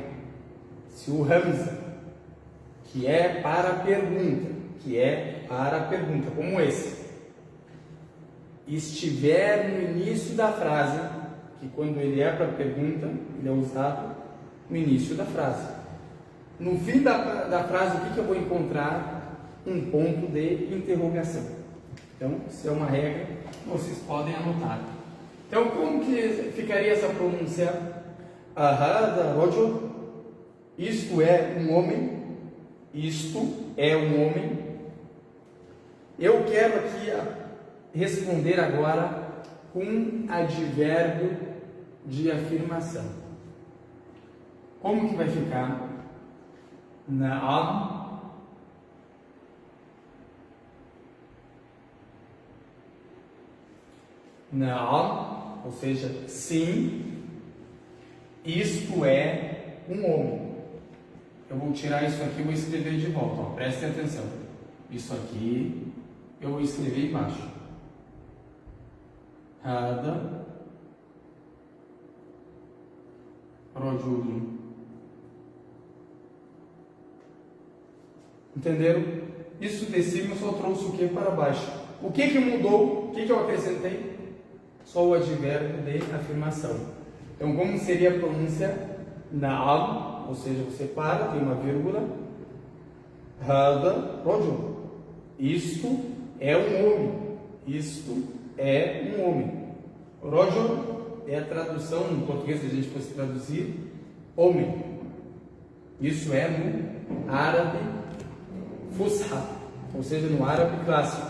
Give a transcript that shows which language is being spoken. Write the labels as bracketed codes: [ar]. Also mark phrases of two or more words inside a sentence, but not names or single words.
[pt] Se o Hamza, que é para a pergunta, como esse, estiver no início da frase, que quando ele é para a pergunta, ele é usado no início da frase. No fim da frase, o que eu vou encontrar? Um ponto de interrogação. Então, isso é uma regra, vocês podem anotar. Então, como que ficaria essa pronúncia? [ar] أهذا رجل. [pt] Isto é um homem. Isto é um homem. Eu quero aqui responder agora com advérbio de afirmação. Como que vai ficar? Na'am. Na'am, ou seja, sim, isto é um homem. Eu vou tirar isso aqui e vou escrever de volta. Prestem atenção. Isso aqui eu vou escrever embaixo. [ar] هذا رجل. [pt] Entenderam? Isso de cima só trouxe o que para baixo. O que mudou? O que eu acrescentei? Só o advérbio de afirmação. Então, como seria a pronúncia? Na'am, ou seja, você para, tem uma vírgula. [ar] هذا رجل. [pt] Isto é um homem. Isto é um homem. Rajul é a tradução no português, se a gente fosse traduzir, homem. Isso é no árabe fusha, ou seja, no árabe clássico.